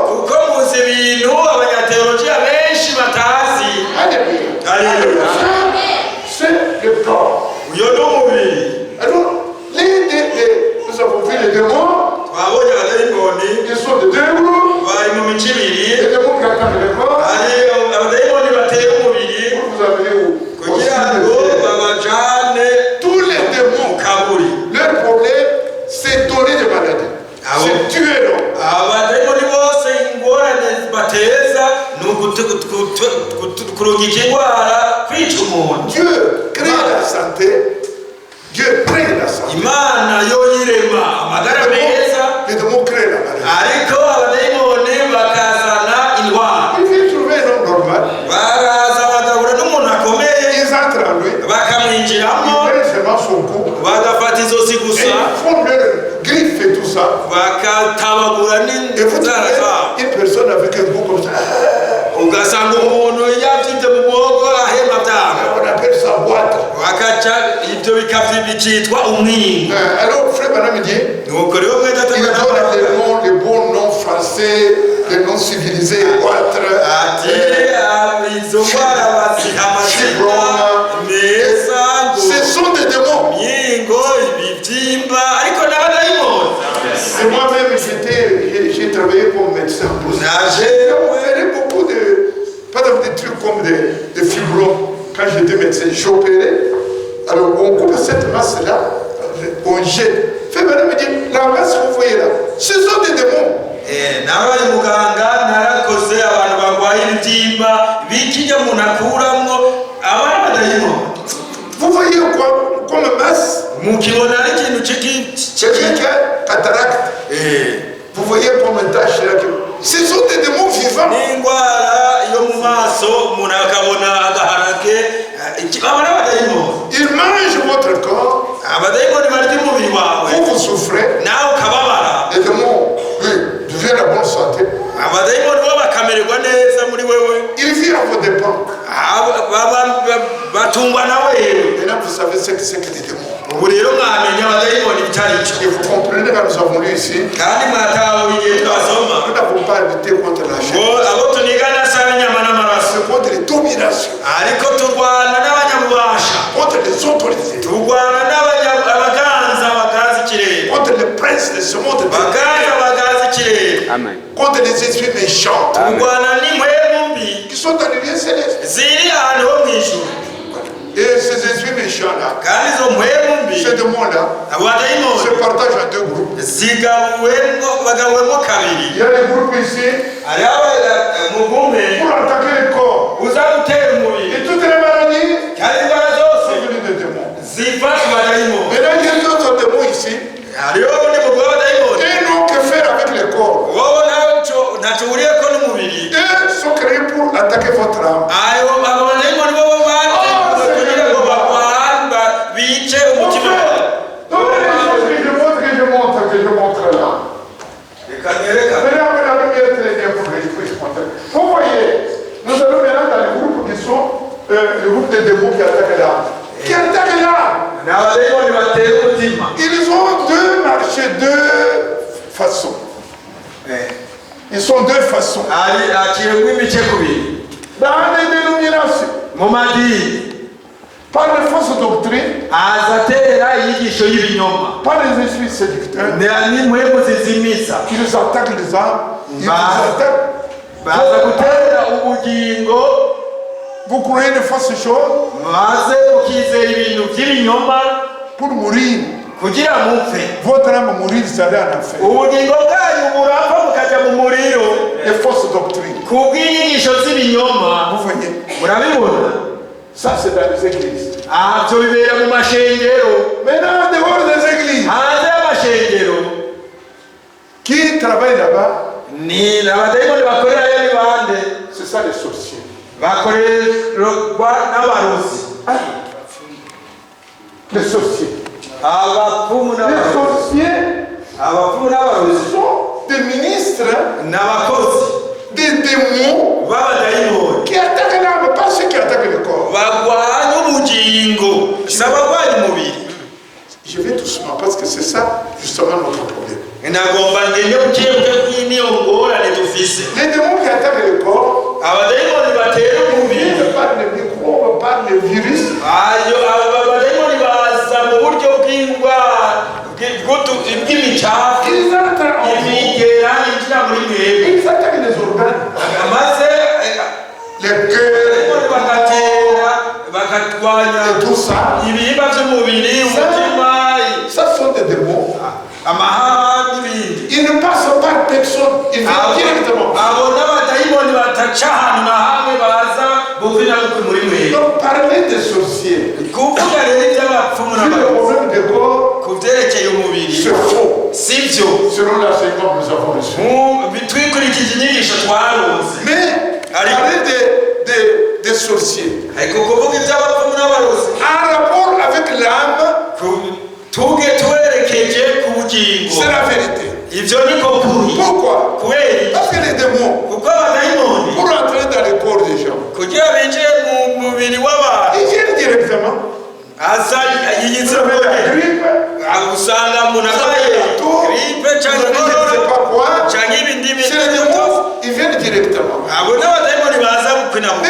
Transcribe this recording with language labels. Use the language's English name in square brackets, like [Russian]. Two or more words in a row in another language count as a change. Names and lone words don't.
[Rundi] uko muzi ibintu abanyateolojiya benshi batazi. [French] Alléluia. C'est le corps. [Rundi] uyo ni umubiri. [French] Alors, nous avons vu les démons, [Rundi] twabonye abadayimoni [French] ils sont de deux groupes. [Rundi] bari mu mico ibiri. [French] Les démons qui attaquent le corps, [Rundi] hari abadayimoni bateye umubiri [French] pour vous amener au [Rundi] kugira ngo babajane [French] tous les démons, [Rundi] mu kaburi. [French] leur problème, c'est donner des maladies. C'est tuer l'homme. [Rundi] abadayimoni bose ingorane bateza ni kurungika indwara, kwica umuntu. [French] Dieu crée la santé. Dieu crée la santé. [Rundi] imana yo yirema amagara meza [French] Les démons créent la maladie. [Rundi] ariko abadayimoni bakazana indwara. [French] Il vient trouver un homme normal. [Rundi] baraza bagahura n'umuntu akomeye [French] Ils entrent en lui. [Rundi] bakamwinjiramo [French] Ils prennent seulement son cou. [Rundi] bagafata izosi [French] Et [Rundi] gusa [French] ils font leur griffe et tout ça. [Rundi] bakatabagura [French] Et vous [Rundi] n'inzara [French] trouvez [Rundi] zabo. [French] une personne avec un cou comme ça. [Rundi] ugasanga umuntu yabyibye mu muhogo ahema byabo [French] On appelle ça boîte. [Rundi] bakaca ibyo bikitwa umwingo. [French] Alors, Frère Branham dit, [Rundi] nuko rero [French] il donne les noms, les bons noms français, les noms civilisés, boîte. [Rundi] ati izo ndwara baziha amazina meza ngo [French] Ce sont des démons. [Rundi] myingo ibibyimba ariko n'abadayimoni. [French] Et moi-même, j'ai travaillé comme médecin. [Rundi] naje [French] J'ai beaucoup de, pas des trucs comme des fibromes. Quand j'étais médecin, j'opérais. Alors, on coupe cette masse-là, on jette. Frère Branham me dit, la masse que vous voyez là, ce sont des démons. [Rundi] nabaye muganga narakoze abantu barwaye ibibyimba bikijya umuntu akuramwo abadayimoni. [French] Vous voyez quoi comme masse? [Rundi] mu ukibona ari ikintu [French] C'est quelqu'un qui a cataracte. Vous voyez comme un tache là. Ce sont des démons vivants. [Rundi] n'indwara yo mu maso umuntu akabona agaharage abana b'abadayimoni. [French] Ils mangent votre corps. [Rundi] Abadayimoni barya umubiri wawe [French] Vous souffrez. [Rundi] nawe ukababara. [French] Les démons deviennent la bonne santé. [Rundi] Abadayimoni bo bakamererwa neza muri wewe. [French] Ils vivent à vos dépens. [Rundi] batungwa nawe. [French] Maintenant, vous savez ce que c'est que les démons. [Rundi] ubu rero mwamenya abadayimoni bitari [French] Et [Rundi] cyo. [French] vous comprenez quand nous avons lu ici, [Rundi] kandi mwatawe igihe twasoma [French] nous n'avons pas lutté contre la chair, [Rundi] ngo abo tunigana si ab'inyama n'amaraso [French] c'est contre les dominations, [Rundi] ariko turwana n'abanyabubasha, [French] contre les autorités, [Rundi] turwana abaganza ikirere, [French] contre les princes de ce monde, [Rundi] baganza ikirere, [French] contre les esprits méchants [Rundi] turwana n'impwemu mbi [French] qui sont dans les lieux célestes. [Rundi] ziri ahantu ho mu ijuru. [French] Et ces esprits méchants-là, [Rundi] kandi izo mpwemu mbi [French] ces démons-là, [Rundi] abadayimoni [French] se partagent en deux groupes. [Rundi] bagabuwemo kabiri. [French] Il y a les groupes ici [Rundi] hariho umugume [French] pour attaquer le corps. [Rundi] uza gutera umubiri, [French] Et toutes les maladies [Rundi] kandi indwara zose [French] sont venues des démons. [Rundi] ziva ku badayimoni. [French] Maintenant, il y a d'autres démons ici. [Rundi] hariho ubundi mugwi w'abadayimoni [French] Ils n'ont que faire avec le corps. [Rundi] wowe nawe ntacyo uhuriyeko n'umubiri. [French] Ils sont créés pour attaquer votre âme. [Rundi] abo badayimoni bo bateguwe kugira ngo barwane bice umutima wawe. [French] Donc, les choses que je montre là. [Rundi] reka nerekane. [French] Maintenant, la lumière très bien pour que je puisse montrer. Vous voyez, nous allons maintenant dans les groupes qui sont le groupe des démons qui attaquent l'âme. Qui attaquent l'âme. [Rundi] ni abadayimoni batera umutima. [French] Ils ont deux marchés, deux façons. Ils sont deux façons. [Rundi] aciyemo imice kubiri [French] Dans les dénominations, [Rundi] mu madini. [French] par les fausses doctrines, [Rundi] aza atera inyigisho y'ibinyoma [French] par les esprits séducteurs, [Rundi] n'impwemu zizimiza. [French] ils attaquent les âmes. Ils vous attaquent. [Rundi] baza gutera ubugingo [French] Vous croyez de fausses choses [Rundi] maze mukizera ibintu by'ibinyoma [French] pour mourir. [Rundi] kugira mupfe. [French] Votre âme mourir, vous allez en enfer. [Rundi] ubugingo bwanyu burapfa mukajya mu muriro [French] Les fausses doctrines. [Rundi] kubw'inyigisho z'ibinyoma. [French] Vous voyez, [Rundi] murabibona? [French] ça c'est dans les églises. [Rundi] byo bibera mu mashengero. [French] Maintenant, dehors des églises, [Rundi] hanze y'amashengero [French] qui travaillent là-bas, [Rundi] ni abadayimoni bakorerayo ni bande? [French] c'est ça les sorciers. [Rundi] bakorerwa n'abarozi. [French] Les sorciers. [Rundi] abapfumu [French] Les [Rundi] n'abarozi. [French] sorciers [Rundi] abapfumu n'abarozi [French] sont des ministres, [Rundi] n'abakozi [French] des démons [Rundi] b'abadayimoni [French] qui attaquent l'âme, pas ceux qui attaquent le corps. [Rundi] barwanya ubugingo si abarwanya umubiri. [French] Je vais doucement parce que c'est ça justement notre problème. [Rundi] nagomba ngende buke buke kw'iniyo ngorane dufise. [French] Les démons qui attaquent le corps, [Rundi] abadayimoni batera umubiri [French] par les microbes, par les virus, [Rundi] abadayimoni baza mu buryo bw'indwara bw'imicafu [French] ils entrent en vous, [Rundi] imigera yinjira muri mwebwe [French] ils attaquent les organes, [Rundi] maze [French] les cœurs, [Rundi] bagatera bakarwanya [French] et tout ça. [Rundi] ibihimba by'umubiri, umutima, [French] Ça sont des démons. [Rundi] amahaha n'ibindi. [French] Ils ne passent par personne, ils viennent directement. [Rundi] abo n'abadayimoni bataca ahantu na hamwe baza buvira muri mwebwe. [French] Donc parler des sorciers, [Rundi] kuvuga rero iby'abapfumu [French] sur le [Rundi] n'abarozi [French] problème des corps, [Rundi] ku byerekeye umubiri [French] c'est faux. [Rundi] si byo. [French] Selon l'enseignement que nous avons reçu. [Rundi] twikurikije inyigisho twaronse. [French] Mais parler des sorciers, [Rundi] ariko kuvuga iby'abapfumu n'abarozi [French] en rapport avec l'âme, [Rundi] twerekeje ku bugingo, [French] c'est la vérité. [Rundi] ibyo niko kuri. [French] Pourquoi? [Rundi] kubera [French] Parce que les démons, [Rundi] kuko abadayimoni [French] pour entrer dans le corps des gens, [Rundi] kugira binjire mu mubiri w'abantu [French] ils viennent directement. [Rundi] aza yiyitse [French] Vous avez la [Rundi] muri [French] grippe, [Rundi] usanga umuntu arwaye gripe [French] vous [Rundi] cyangwa [French] avez je ne sais pas quoi. [Rundi] cyangwa ibindi [French] C'est les [Rundi] bintu. [French] démons, ils viennent directement. [Rundi] abo n'abadayimoni baza gukwina mu